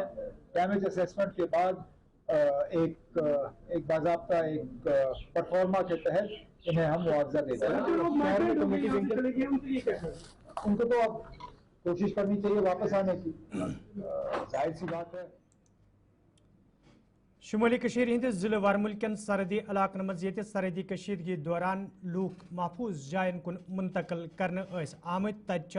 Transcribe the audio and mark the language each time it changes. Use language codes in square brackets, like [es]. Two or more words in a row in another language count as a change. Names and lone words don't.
[en] damage assessment [hi] के बाद एक बाज़ाब्ता एक परफॉर्मा के तहत इन्हें हम मुआवजा देते हैं। उनको तो अब कोशिश करनी चाहिए वापस आने की, जाहिर सी बात है। [ks] शुमाली कशीर हिंद जिले वारमुल कन सरहदी इलाकन मज ये सरहदी कशीदगी दौरान लूक महफूज जायन कुन मुंतकल करने आमद तज